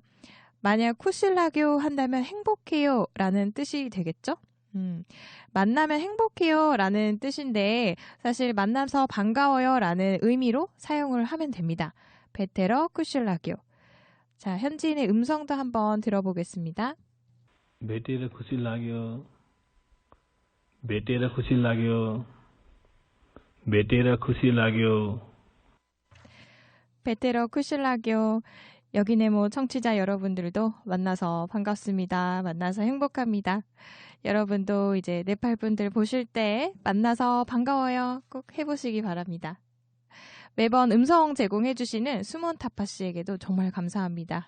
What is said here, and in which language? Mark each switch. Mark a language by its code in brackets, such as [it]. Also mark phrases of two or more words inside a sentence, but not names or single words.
[ko] 만약 쿠실라교 한다면 행복해요 라는 뜻이 되겠죠? 만나면 행복해요 라는 뜻인데 사실 만나서 반가워요 라는 의미로 사용을 하면 됩니다. [ne] भेटेर खुसी लाग्यो. [ko] 자, 현지인의 음성도 한번 들어보겠습니다. [ne] भेटेर खुसी लाग्यो. भेटेर खुसी लाग्यो. भेटेर खुसी लाग्यो. भेटेर खुसी लाग्यो. [ko] 여기네 뭐 청취자 여러분들도 만나서 반갑습니다. 만나서 행복합니다. 여러분도 이제 네팔 분들 보실 때 만나서 반가워요. 꼭 해보시기 바랍니다. 매번 음성 제공해주시는 수몬 타파 씨에게도 정말 감사합니다.